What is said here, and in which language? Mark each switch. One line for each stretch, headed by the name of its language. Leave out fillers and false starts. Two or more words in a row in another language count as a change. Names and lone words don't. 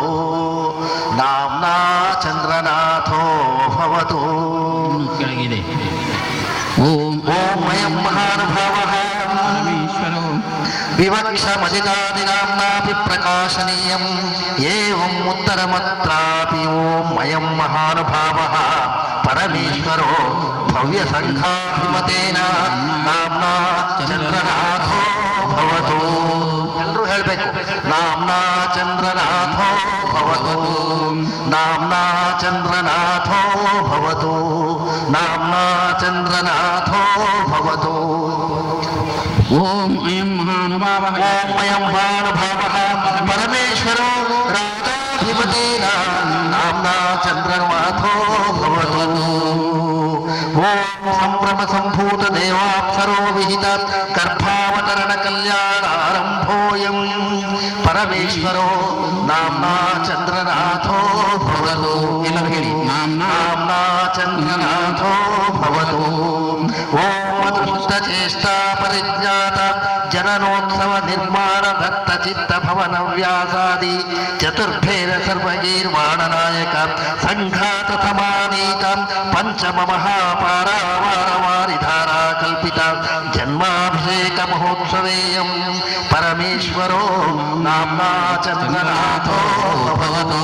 Sanskrit: ನಾಮ್ನಾ ಚಂದ್ರನಾಥೋ ಭವತು.
Kannada: ಕೆಳಗಿದೆ
Sanskrit: ಓಂ ಅಯಂ ಮಹಾನುಭಾವಃ ಪರಮೇಶ್ವರೋ ವಿವಕ್ಷಮಧಿಕಾದಿ ನಾಮ್ನಾಪಿ ಪ್ರಕಾಶನೀಯಂ ಏವಂ ಉತ್ತರಮತ್ರಾಪಿ ಓಂ ಅಯಂ ಮಹಾನುಭಾವಃ ಪರಮೇಶ್ವರೋ ಭವ್ಯ ಸಂಘಾಭಿಮತೇನ ನಾಮ್ನಾ ಚಂದ್ರನಾಥೋ ಭವತು.
Kannada: ಎಲ್ಲರೂ ಹೇಳಬೇಕು.
Sanskrit: ನಾಮ್ನಾ ಚಂದ್ರನಾಥೋ ಭವತು. ನಾಮ್ನಾ ಚಂದ್ರನಾಥೋ ಭವತು. ನಾಮ್ನಾ ಚಂದ್ರನಾಥೋ ಭವತು. ಓಂ ಅಯಂ ಮಹಾನುಭಾವ ಓಂ ಅಯಂ ಮಹಾನುಭಾವಃ ಪರಮೇಶ್ವರೋ ರಾಜಾಧಿಪತೇನ ನಾಮ್ನಾ ಚಂದ್ರನಾಥೋ ಭವತು. ಓಂ ಸಂಭ್ರಮ ಸಂಭೂತ ದೇವಾಪ್ಸರೋ ವಿಹಿತ ಗರ್ಭಾವತರಣ ಕಲ್ಯಾಣಾರಂಭೋಯಂ ಪರಮೇಶ್ವರೋ ನಾಮ್ನಾ ಚಂದ್ರನಾಥೋ ಭವತು.
Kannada: ಎಲ್ಲರೂ ಹೇಳಿ ನಾಮ್ನಾ
Sanskrit: ನಾಮ್ನಾ ಚಂದ್ರನಾಥೋ ಭವತು. ಓಂ ಅದೃಷ್ಟ ಚೇಷ್ಟಾ ಪರಿಜ್ಞಾತ ಜನನೋತ್ಸವ ನಿರ್ಮಾಣ ದತ್ತ ಚಿತ್ತ ಭವನ ವ್ಯಾಸಾದಿ ಚತುರ್ಭೇದ ಸರ್ವಗೀರ್ವಾಣನಾಯಕ ಸಂಘಾತ ಸಮಾನೀತ ಪಂಚಮ ಮಹಾಪಾರಾವಾರವಾರಿಧಾರಾ ಕಲ್ಪಿತ ಜನ್ಮಾಭಿಷೇಕ ಮಹೋತ್ಸವೇಯಂ ಪರಮೇಶ್ವರೋ ನಾಮ್ನಾ ಚಂದ್ರನಾಥೋ ಭವತು.